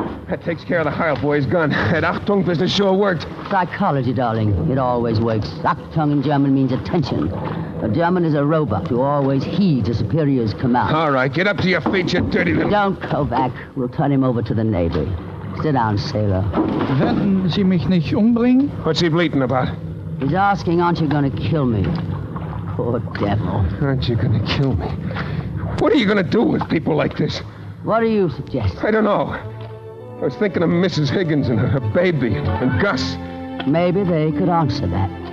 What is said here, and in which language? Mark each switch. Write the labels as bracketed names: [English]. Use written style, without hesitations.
[English] That takes care of the Heil boy's gun. That Achtung business sure worked. Psychology, darling. It always works. Achtung in German means attention. A German is a robot who always heeds a superior's command. All right, get up to your feet, you dirty little... Don't, Kovac. We'll turn him over to the Navy. Sit down, sailor. [German] Werden Sie mich nicht umbringen? [English] What's he bleating about? He's asking, aren't you going to kill me? Poor devil. Aren't you going to kill me? What are you going to do with people like this? What do you suggest? I don't know. I was thinking of Mrs. Higgins and her baby and Gus. Maybe they could answer that.